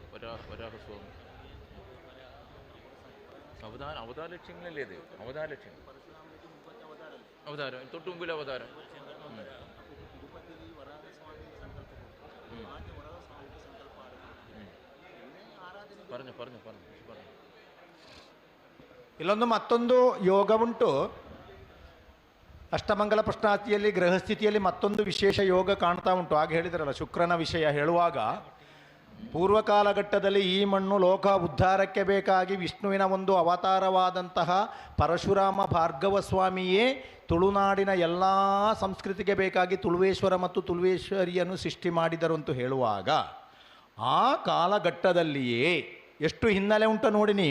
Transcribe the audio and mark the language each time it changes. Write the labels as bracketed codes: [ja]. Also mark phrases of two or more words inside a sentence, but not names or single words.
[ml] വരാഹസ്വാമി അവതാര ലക്ഷ്യങ്ങളല്ലേ ഇത്? അവതാര ലക്ഷ്യങ്ങൾ, അവതാരം തൊട്ട് മുമ്പിൽ അവതാരം. പറഞ്ഞു പറഞ്ഞു പറഞ്ഞു പറഞ്ഞു. [kn] ಇಲ್ಲೊಂದು ಮತ್ತೊಂದು ಯೋಗ ಉಂಟು. ಅಷ್ಟಮಂಗಲ ಪ್ರಶ್ನಾತಿಯಲ್ಲಿ ಗ್ರಹಸ್ಥಿತಿಯಲ್ಲಿ ಮತ್ತೊಂದು ವಿಶೇಷ ಯೋಗ ಕಾಣ್ತಾ ಉಂಟು. ಆಗ ಹೇಳಿದ್ರಲ್ಲ ಶುಕ್ರನ ವಿಷಯ ಹೇಳುವಾಗ, ಪೂರ್ವಕಾಲಘಟ್ಟದಲ್ಲಿ ಈ ಮಣ್ಣು ಲೋಕ ಉದ್ಧಾರಕ್ಕೆ ಬೇಕಾಗಿ ವಿಷ್ಣುವಿನ ಒಂದು ಅವತಾರವಾದಂತಹ ಪರಶುರಾಮ ಭಾರ್ಗವ ಸ್ವಾಮಿಯೇ ತುಳುನಾಡಿನ ಎಲ್ಲ ಸಂಸ್ಕೃತಿಗೆ ಬೇಕಾಗಿ ತುಳುವೇಶ್ವರ ಮತ್ತು ತುಳುವೇಶ್ವರಿಯನ್ನು ಸೃಷ್ಟಿ ಮಾಡಿದರು ಅಂತ ಹೇಳುವಾಗ, ಆ ಕಾಲಘಟ್ಟದಲ್ಲಿಯೇ ಎಷ್ಟು ಹಿನ್ನೆಲೆ ಉಂಟು ನೋಡಿನಿ.